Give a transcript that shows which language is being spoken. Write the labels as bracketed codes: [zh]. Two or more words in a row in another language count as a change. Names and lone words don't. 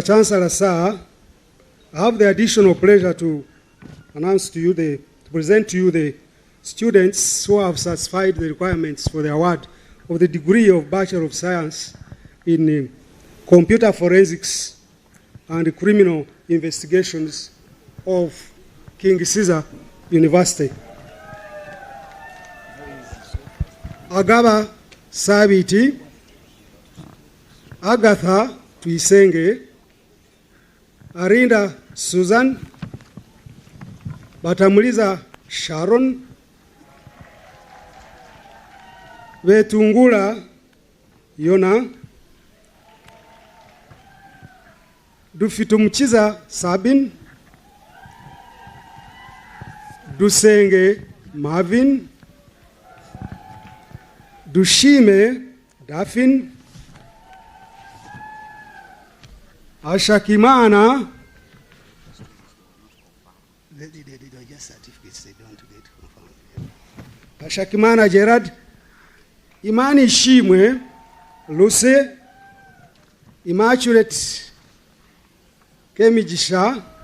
[en] Chancellor, sir, I have the additional pleasure to announce to you, to present to you the students who have satisfied the requirements for the award of the degree of Bachelor of Science in Computer Forensics and Criminal Investigations of King Caesar University. Agaba Sabiti, Agatha Tuisenge, Arinda Susan, Batamuliza Sharon, Vetungula Yona, Dufitumuchiza Sabin, Dusenge Marvin, Dushime Dafin, Ashakimana, Ashakimana Gerard, Imani Shimwe, Luce, Immaculate Kemijisha,